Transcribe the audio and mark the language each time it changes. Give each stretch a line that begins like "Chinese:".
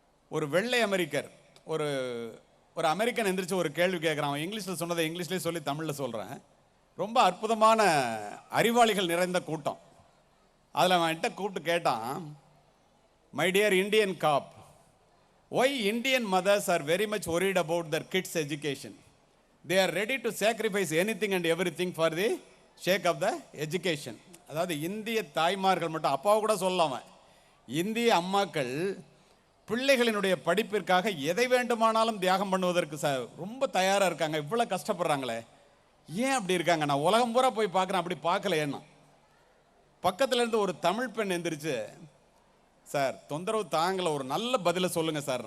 Tamil: ஒரு வெள்ளை அமெரிக்கர், ஒரு அமெரிக்கன் எந்திரிச்சு ஒரு கேள்வி கேட்குறான். அவன் இங்கிலீஷில் சொன்னதை இங்கிலீஷ்லேயே சொல்லி தமிழில் சொல்கிறேன். ரொம்ப அற்புதமான அறிவாளிகள் நிறைந்த கூட்டம். அதில் அவன் என்கிட்ட கூப்பிட்டு கேட்டான்,
English: My dear Indian cop, why Indian mothers are very much worried about their kids education? They are ready to sacrifice anything and everything for the sake of the education.
Tamil: அதாவது இந்திய தாய்மார்கள் மட்டும், அப்பாவை கூட சொல்லலாம, இந்திய அம்மாக்கள் பிள்ளைகளினுடைய படிப்பிற்காக எதை வேண்டுமானாலும் தியாகம் பண்ணுவதற்கு ரொம்ப தயாராக இருக்காங்க. இவ்வளோ கஷ்டப்படுறாங்களே, ஏன் அப்படி இருக்காங்க? நான் உலகம் பூரா போய் பார்க்குறேன், அப்படி பார்க்கல. ஏன்னா பக்கத்தில் இருந்து ஒரு தமிழ் பெண் எந்திரிச்சு, சார் தொந்தரவு தாங்கலை, ஒரு நல்ல பதிலை சொல்லுங்கள் சார்.